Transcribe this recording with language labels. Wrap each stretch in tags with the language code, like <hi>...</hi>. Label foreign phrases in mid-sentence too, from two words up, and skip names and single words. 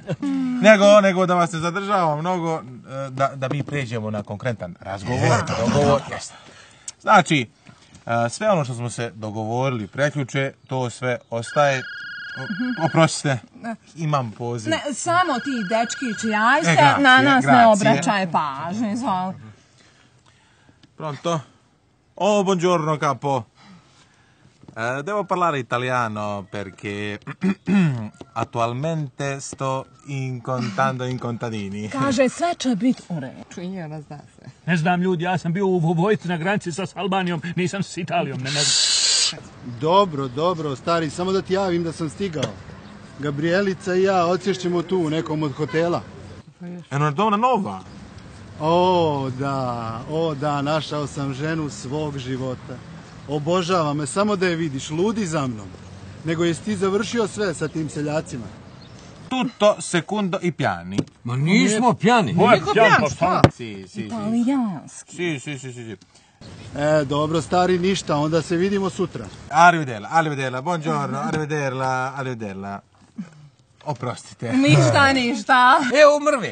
<sr>Nego da vas ne zadržavam mnogo, da mi pređemo na konkretan razgovor. Znači, sve ono što smo se dogovorili preključe, to sve ostaje. Oprostite, imam poziv. Ne, samo ti dečkići, ajde, na nas ne obraćaj pažnje, izvoli.</sr> <it>Pronto? Oh, buongiorno capo. Devo parlare italiano perché attualmente sto incontrando in contadini.</it> <sr>Kaže, sve će biti u redu. Čujena, zna se. Ne znam ljudi, ja sam bio u vojsci na granici sa Albanijom, nisam s Italijom, ne znam. Dobro, stari, samo da ti javim da sam stigao. Gabrielica i ja odsješćemo tu u nekom od hotela.</sr> <it>Una donna nova.</it> <sr>O da, našao sam ženu svog života. Obožava me, samo da je vidiš, ludi za mnom. Nego jesi ti završio sve sa tim seljacima?</sr> <it>Tutto, secundo i piani.</it> <sr>Ma nismo pjani. Si. Dobro, stari, ništa, onda se vidimo sutra.</sr> <it>Arrivedela, buongiorno, arrivedela.</it> <sr>Oprostite. Ništa. Evo mrve.</sr>